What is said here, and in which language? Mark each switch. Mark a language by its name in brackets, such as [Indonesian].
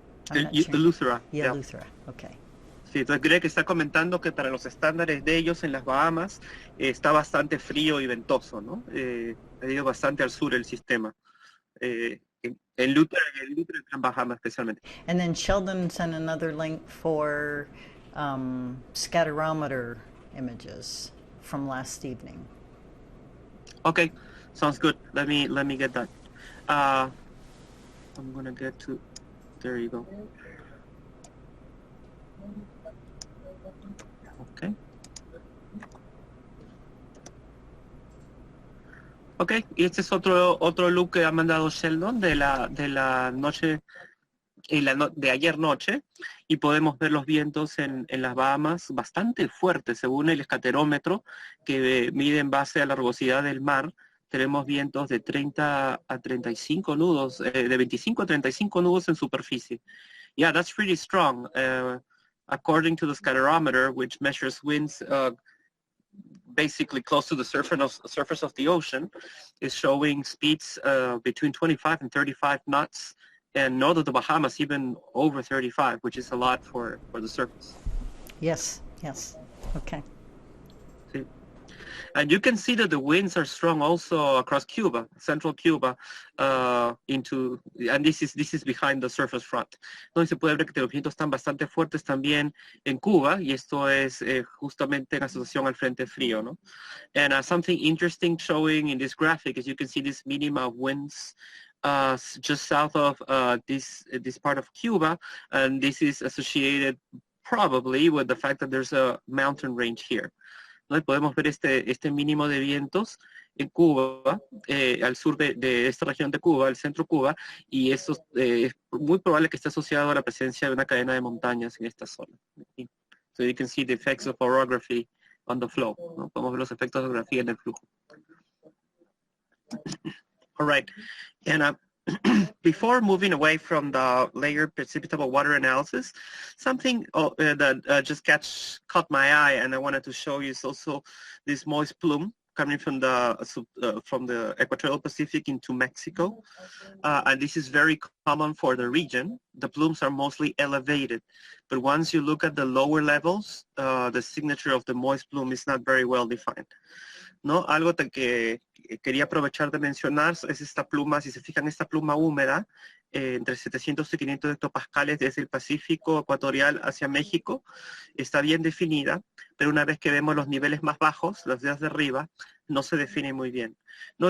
[English] Eleuthera. Yeah, Eleuthera. Okay. [Spanish] Sí, entonces Greg está comentando que para los estándares de ellos en las Bahamas está bastante frío y ventoso, ¿no? Ha ido bastante al sur el sistema. En Eleuthera y en Bahamas especialmente. [English] And then Sheldon sent another link for scatterometer images from last evening. Okay, sounds good. Let me get that. I'm gonna get to. There you go. Okay. [Spanish] Okay, y este es otro look que ha mandado Sheldon de la noche. De ayer noche, y podemos ver los vientos en las Bahamas bastante fuertes según el escaterómetro que mide en base a la rugosidad del mar. Tenemos vientos de 30 a 35 nudos, de 25 a 35 nudos en superficie. [English] Yeah, that's pretty strong. According to the scatterometer, which measures winds basically close to the surface of the ocean, is showing speeds between 25 and 35 knots. And north of the Bahamas, even over 35, which is a lot for the surface. Yes. Okay. See? And you can see that the winds are strong also across Cuba, central Cuba, and this is behind the surface front. [Spanish] Entonces se puede ver que los vientos están bastante fuertes también en Cuba, y esto es justamente en asociación al frente frío, ¿no? [English] And something interesting showing in this graphic is you can see this minima of winds just south of this part of Cuba, and this is associated probably with the fact that there's a mountain range here. [Spanish] ¿No? Podemos ver este mínimo de vientos en Cuba, al sur de esta región de Cuba, el centro Cuba, y eso es muy probable que esté asociado a la presencia de una cadena de montañas en esta zona. [English] So you can see the effects of orography on the flow. [Spanish] ¿No? Podemos ver los efectos de orografía en el flujo. [English] All right, and before moving away from the layered precipitable water analysis, something that just caught my eye and I wanted to show you is also this moist plume coming from the equatorial Pacific into Mexico, and this is very common for the region. The plumes are mostly elevated, but once you look at the lower levels, the signature of the moist plume is not very well defined. [Spanish] ¿No? Algo que quería aprovechar de mencionar es esta pluma, si se fijan, esta pluma húmeda, entre 700 y 500 hectopascales desde el Pacífico ecuatorial hacia México, está bien definida, pero una vez que vemos los niveles más bajos, los de arriba, no se define muy bien, ¿no?